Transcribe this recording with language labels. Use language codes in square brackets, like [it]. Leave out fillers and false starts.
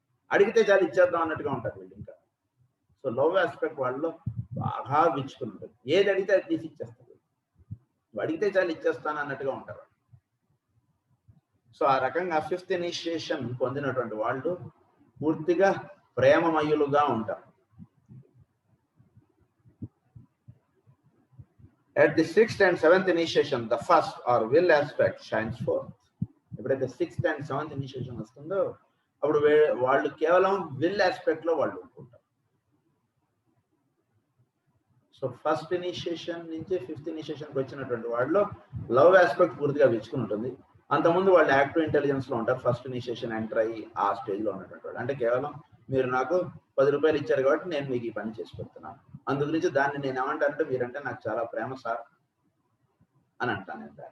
[te] అడిగితే చాలా ఇచ్చేద్దాం అన్నట్టుగా ఉంటారు వీళ్ళు. ఇంకా సో లవ్ ఆస్పెక్ట్ వాళ్ళలో బాగా విచ్చుకుని ఉంటుంది. ఏది అడిగితే అది తీసి ఇచ్చేస్తారు. అడిగితే చాలా ఇచ్చేస్తాను అన్నట్టుగా ఉంటారు. సో ఆ రకంగా 5th ఇనిషియేషన్ పొందినటువంటి వాళ్ళు పూర్తిగా ప్రేమమయులుగా ఉంటారు. [en] At the 6th and 7th initiation, the first or will aspect shines forth. [te] ఎప్పుడైతే 6th and 7th ఇనిషియేషన్ వస్తుందో అప్పుడు వాళ్ళు కేవలం విల్ ఆస్పెక్ట్ లో వాళ్ళు ఉంటారు. సో ఫస్ట్ ఇనిషియేషన్ నుంచి 5th ఇనిషియేషన్కి వచ్చినటువంటి వాళ్ళు లవ్ ఆస్పెక్ట్ పూర్తిగా విచ్చుకుని ఉంటుంది. అంతకుముందు వాళ్ళు యాక్టివ్ ఇంటెలిజెన్స్ లో ఉంటారు. ఫస్ట్ ఇనిషియేషన్ ఎంటర్ అయ్యి ఆ స్టేజ్ లో ఉన్నటువంటి వాళ్ళు, అంటే కేవలం మీరు నాకు 10 రూపాయలు ఇచ్చారు కాబట్టి నేను మీకు ఈ పని చేసి పెడుతున్నాను, అందు గురించి దాన్ని నేను ఏమంటానంటే మీరంటే నాకు చాలా ప్రేమ సార్ అని అంటాను.